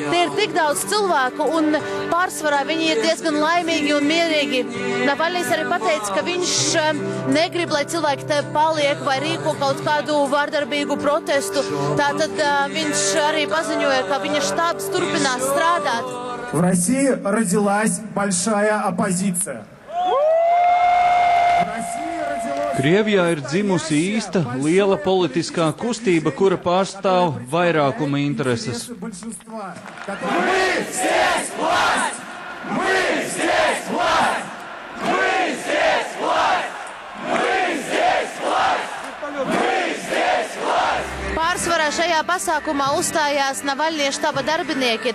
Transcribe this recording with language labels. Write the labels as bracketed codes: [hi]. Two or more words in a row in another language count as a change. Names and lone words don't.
[lv] ir tik daudz cilvēku, un pārsvarā viņi ir diezgan laimīgi un mierīgi. Navaļņīs arī pateica, ka viņš negrib, lai cilvēki te paliek vai rīko kaut kādu vardarbīgu protestu. Tātad viņš arī paziņoja, ka viņa štābs turpinās strādāt. [ru] В России родилась большая оппозиция. [lv] Krievijā ir dzimusi īsta, liela politiskā kustība, kura pārstāv vairākuma intereses. Pārsvarā šajā pasākumā uzstājās Navaļņie štaba darbinieki.